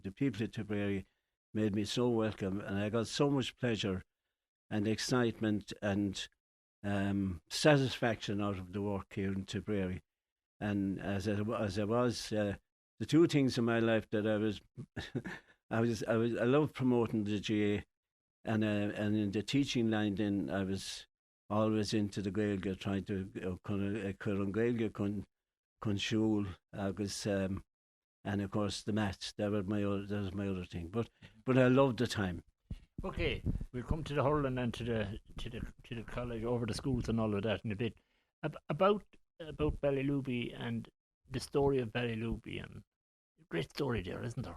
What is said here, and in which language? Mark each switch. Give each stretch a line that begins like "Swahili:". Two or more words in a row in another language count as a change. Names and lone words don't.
English: The people of Tipperary made me so welcome, and I got so much pleasure and excitement and satisfaction out of the work here in Tipperary. And as I was, the two things in my life that I loved promoting the GA, and in the teaching line, then I was always into the Gaeilge, trying to
Irish: chun Gaeilge chun siúl agus
English: and of course the maths. That was my other thing. But I loved the time. Okay, we'll come to the hurling and to the college, over the schools and all of that in a bit. About Ballyluby and the story of Ballyluby, and great story there, isn't there?